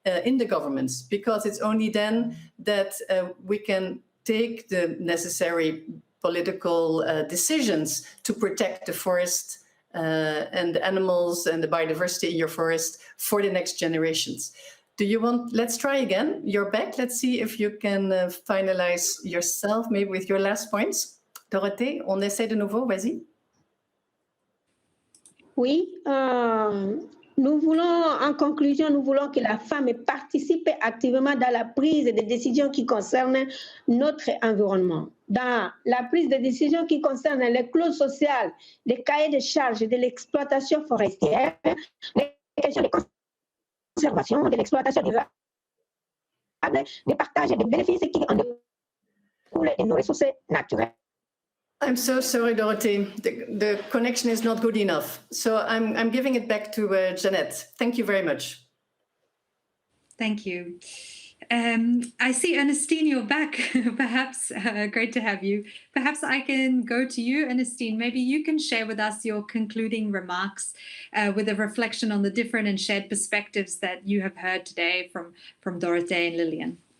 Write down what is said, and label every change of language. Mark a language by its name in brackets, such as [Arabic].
[English] in the governments, because it's only then that we can take the necessary political decisions to protect the forest and the animals and the biodiversity in your forest for the next generations. Do you want, let's try again. You're back. Let's see if you can finalize yourself, maybe with your last points. [French] Dorothée, on essaie de nouveau, vas-y. Oui, nous voulons, en conclusion, nous voulons que la femme participe activement dans la prise de décisions qui concernent notre environnement. Dans la prise de décisions qui concernent les clauses sociales, les cahiers de charges de l'exploitation forestière, les questions de conservation, de l'exploitation durable, de partage des bénéfices qui en découlent de nos ressources naturelles. [English] I'm so sorry, Dorothée. The connection is not good enough. So I'm giving it back to Jeanette. Thank you very much. Thank you. I see, Ernestine, you're back. Perhaps, great to have you. Perhaps I can go to you, Ernestine. Maybe you can share with us your concluding remarks with a reflection on the different and shared perspectives that you have heard today from Dorothee and Lilian.